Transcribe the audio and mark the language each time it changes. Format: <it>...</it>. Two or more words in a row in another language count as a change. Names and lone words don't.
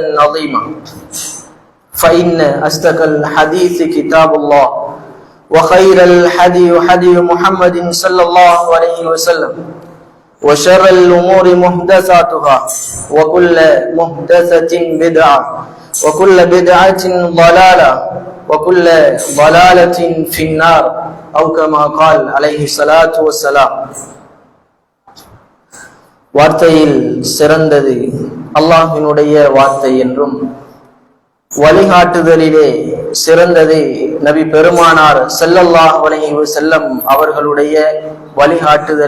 <ar>عظيما فإن أصدق الحديث كتاب الله وخير الحديث حديث محمد صلى الله عليه وسلم وشر الأمور محدثاتها وكل محدثة بدعة وكل بدعة ضلالة وكل ضلالة في النار أو كما قال عليه الصلاة والسلام.</ar> <ta>வார்த்தையில் சிறந்தது அல்லாஹ்வினுடைய வார்த்தை என்றும் வழிகாட்டுதலிலே சிறந்தது நபி பெருமானார்</ta> <ar>صلى الله عليه وسلم</ar> <ta>அவர்களுடைய வழிகாட்டுதல்</ta>